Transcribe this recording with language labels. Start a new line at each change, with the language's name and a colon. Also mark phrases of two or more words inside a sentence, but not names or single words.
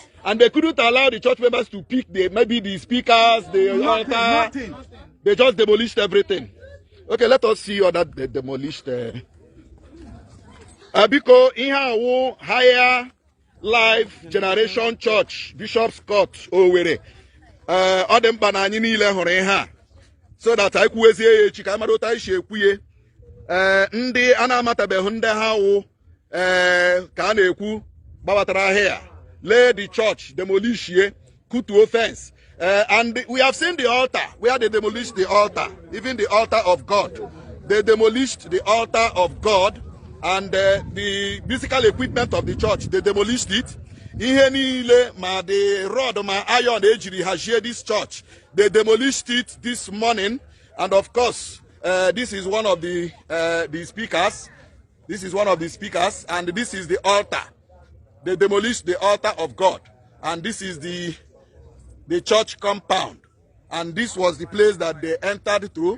English: And they couldn't allow the church members to pick maybe the speakers, the altar. Nothing. They just demolished everything. Okay, let us see all that they demolished. Biko Ihawo Higher Life Generation Church, Bishop's Court, Owerri.
Igbo: Ọ dị mkpa na anyị niile hụrụ ihe a.
English: So that I
Igbo: kwuezie ya echi ka anyị mara otu anyị si ekwuye. Ndị a na-amatabeghị ndị ha wụ ka a na-ekwu gbabatara here.
English: Lay the church, demolish
Igbo: ye, kutuo
English: fence. And we have seen the altar, where they demolished the altar, even the altar of God. They demolished the altar of God and the musical equipment of the church. They demolished it. Ihe niile ma the rod ma iron ejiri hajie this church. They demolished it this morning. And of course, this is one of the speakers. This is one of the speakers, and this is the altar. They demolished the altar of God, and this is the church compound, and this was the place that they entered through.